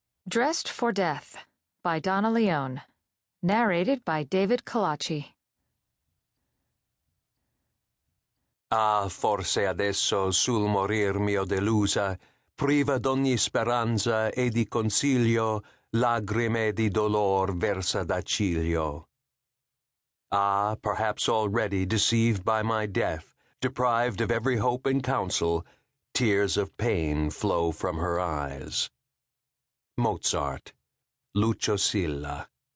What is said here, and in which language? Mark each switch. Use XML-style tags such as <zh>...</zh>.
<en>Dressed for Death by Donna, narrated by David Colacci.</en> <it>Ah, forse adesso sul morir mio delusa, priva d'ogni speranza e di consiglio, lagrime di dolor versa da ciglio.</it> <en>Ah, perhaps already deceived by my death, deprived of every hope and counsel, tears of pain flow from her eyes. Mozart, Lucio Silla.</en>